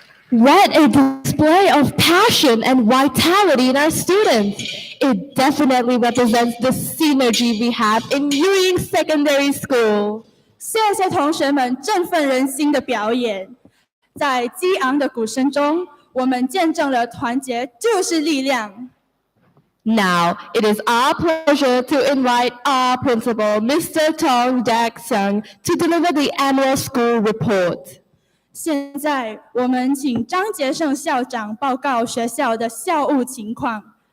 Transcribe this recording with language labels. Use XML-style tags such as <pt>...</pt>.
<en>What a display of passion and vitality in our students. It definitely represents the synergy we have in Yuying Secondary School.</en> <zh>谢谢同学们振奋人心的表演，在激昂的鼓声中，我们见证了团结就是力量。</zh> <en>Now, it is our pleasure to invite our principal, Mr. Tong Dak-sung, to deliver the annual school report.</en> <zh>现在，我们请张杰胜校长报告学校的校务情况。</zh>